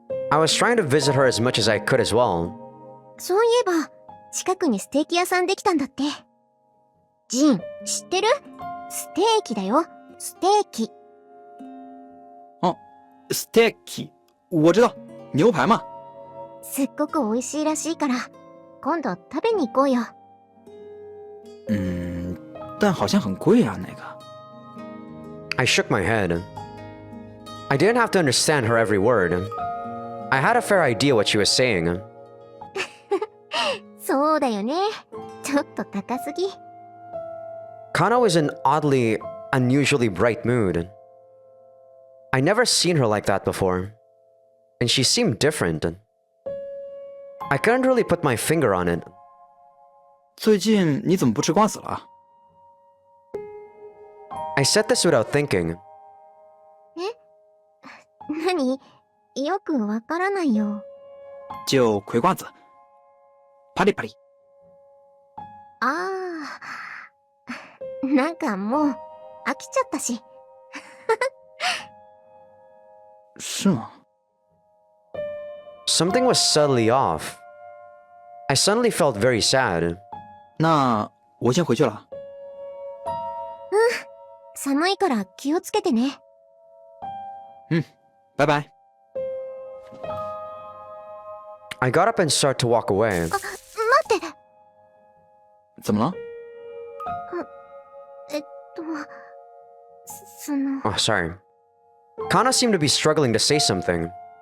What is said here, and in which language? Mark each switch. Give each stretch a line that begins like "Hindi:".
English: I was trying to visit her as much as I could as well.
Japanese: そういえば、近くにステーキ屋さんできたんだって。ジン、知ってる？ステーキだよ、ステーキ。
Chinese: ステーキ，我知道，牛排嘛。
Japanese: すっごく美味しいらしいから、今度食べに行こうよ。
Chinese: 但好像很贵啊，那个。
English: I shook my head. I didn't have to understand her every word. I had a fair idea what she was saying.
Japanese: そうだよね。ちょっと高すぎ。
English: Kana was in oddly, unusually bright mood. I never seen her like that before, and she seemed different. I couldn't really put my finger on it.
Chinese: 最近你怎么不吃瓜子了？
English: I said this without thinking.
Japanese: 何？よくわからないよ。
Chinese: 就葵瓜子，
Japanese: パリパリ。ああ、なんかもう飽きちゃったし。
Chinese: 是吗？ Something was subtly off. I suddenly felt very sad. 那我先回去了。
Japanese: 寒いから気をつけてね。
Chinese: 拜拜。
English: I got up and started to walk away.
Japanese: 待って。
Chinese: 怎么了？
Japanese: その。
English: Oh, sorry. Kana seemed to be struggling to say something.